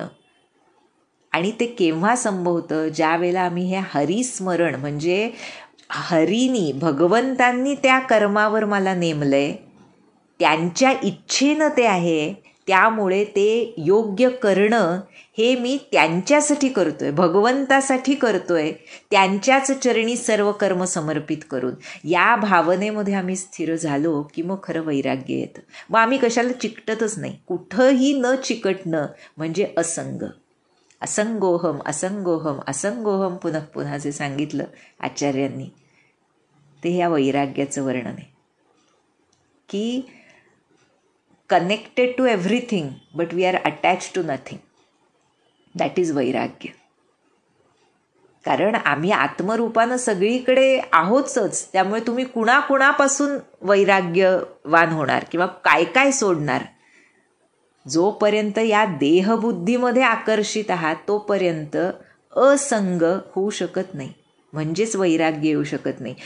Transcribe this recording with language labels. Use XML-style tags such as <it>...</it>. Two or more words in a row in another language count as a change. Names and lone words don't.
<mr>आणि ते केव्हा संभवतं, ज्या वेळेला आम्ही हे हरिस्मरण म्हणजे हरीनी, भगवंतांनी त्या कर्मावर मला नेमलंय, त्यांच्या इच्छेनं ते आहे, त्यामुळे ते योग्य करणं हे मी त्यांच्यासाठी करतोय, भगवंतासाठी करतोय, त्यांच्याच चरणी सर्व कर्म समर्पित करून. या भावनेमध्ये आम्ही स्थिर झालो की मग खरं वैराग्य येतं. मग आम्ही कशाला चिकटतच नाही. कुठंही न चिकटणं म्हणजे असंग.</mr> <sa>असंगोहम असंगोहम असंगोहम</sa> <mr>पुनः पुन्हा जे सांगितलं आचार्यांनी ते ह्या वैराग्याचं वर्णन आहे की</mr> <en>connected to everything but we are attach to nothing. That is वैराग्य.</en> <mr>कारण आम्ही आत्मरूपानं सगळीकडे आहोतच, त्यामुळे तुम्ही कुणाकुणापासून वैराग्यवान होणार किंवा काय काय सोडणार. जोपर्यंत या देहबुद्धीमध्ये आकर्षित आहात तोपर्यंत असंग होऊ शकत नाही, म्हणजेच वैराग्य येऊ शकत नाही.</mr>